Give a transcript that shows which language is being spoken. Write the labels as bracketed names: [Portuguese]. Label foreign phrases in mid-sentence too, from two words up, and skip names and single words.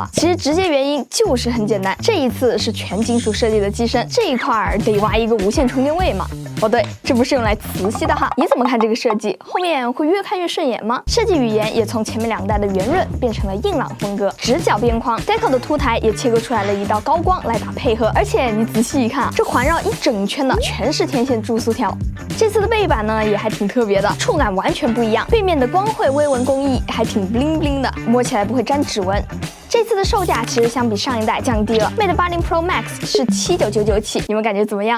[Chinese] 其實直接原因就是很簡單，這一次是全金屬設計的機身，這一塊得挖一個無線充電位嘛。哦對，這不是用來磁吸的哈。你怎麼看這個設計？後面會越看越順眼嗎？設計語言也從前面2代的圓潤變成了硬朗風格，直角邊框 ，Deco 的凸台也切割出來了一道高光來打配合。而且你仔細一看啊，這環繞一整圈的全是天線注塑條。這次的背板呢也還挺特別的，觸感完全不一樣，背面的光繪微紋工藝還挺 [English] bling bling [Chinese] 的，摸起來不會沾指紋。這次的售價其實相比上一代降低了 ，Mate 80 Pro Max 是79999起，你們感覺怎麼樣？